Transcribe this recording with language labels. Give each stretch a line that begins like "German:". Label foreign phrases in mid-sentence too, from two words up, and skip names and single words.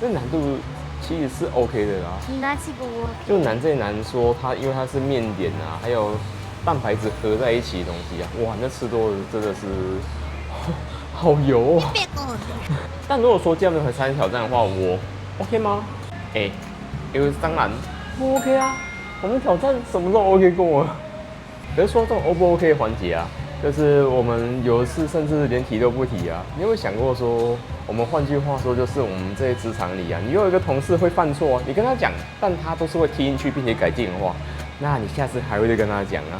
Chinese: 這難度其實是 OK 的啦。就難在難說它，因為它是麵點啊，還有蛋白質合在一起的東西啊，哇，那吃多了真的是好油哦。但如果說這樣的和餐挑戰的話，我 OK 嗎？因為當然不 OK 啊，我們挑戰什麼都 OK 過了。可是說這種 O 不 OK 的環節啊，就是我們有一次甚至連提都不提啊。你有沒有想過說，我們換句話說，就是我們在職場裡啊，你有一個同事會犯錯啊，你跟他講，但他都是會聽進去並且改進的話，那你下次還會再跟他講啊。